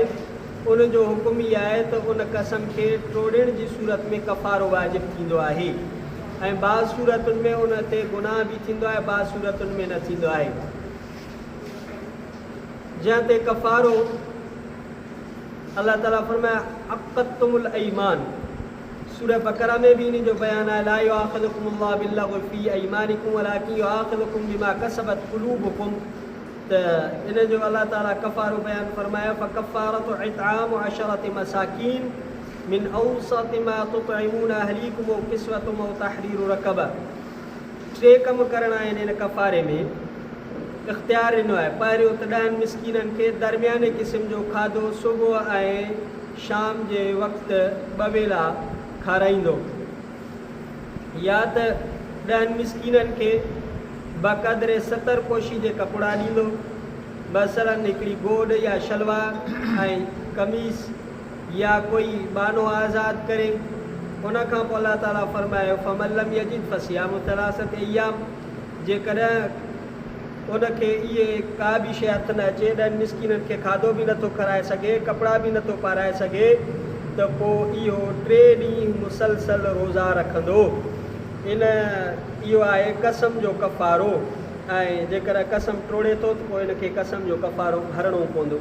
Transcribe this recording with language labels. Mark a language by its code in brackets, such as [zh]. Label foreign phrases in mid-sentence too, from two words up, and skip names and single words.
[sd] उनजो हुकुम ई आहे त उन कसम खे टोड़ण जी सूरत में कफ़ारो वाजिब थींदो आहे, ऐं बाज़ सूरतुनि में उन ते गुनाह बि थींदो आहे, बाज़ सूरतुनि में न थींदो आहे। जंहिं ते कफ़ारो अल्लाह ताला फरमाया [ar] عقدتم الأيمان. [sd] सूरह बकरा में भी इन जो बयान है, [ar] لا يؤاخذكم الله باللغو في أيمانكم ولكن يؤاخذكم بما كسبت قلوبكم. [sd] त इन जो अल्लाह ताला कफ़ारो बयान फरमाया [ar] فكفارته إطعام عشرة مساكين من أوسط ما تطعمون أهليكم وكسوتهم وتحرير رقبة. [sd] टे कम करणा आहिनि इन कफ़ारे में, इख़्तियार ॾिनो आहे। पहिरियों त 10 मिस्कीननि खे दरमियाने क़िस्म जो खाधो सुबुह ऐं शाम जे वक़्तु 2 वेला खाराईंदो, या त 10 मिस्कीननि खे बक़द्रे 70 पोशी जे कपिड़ा ॾींदो, मसलन हिकिड़ी गोॾ या शलवार ऐं कमीज़ या कोई बानो आज़ादु करे। उन खां पोइ अल्लाह ताला फरमायो [ar] فمن لم يجد فصيام ثلاثة أيام. [sd] जेकॾहिं उनखे इहे का बि शइ हथ न अचे, 10 मिस्कीननि खे खाधो बि नथो खाराए सघे, कपिड़ा बि नथो पाराए सघे, त पोइ इहो 3 ॾींहं मुसलसल रोज़ा रखंदो। इहो आहे कसम जो कफ़ारो, ऐं जेकर कसम टोड़े थो त पोइ इनखे कसम जो कफ़ारो भरणो पवंदो।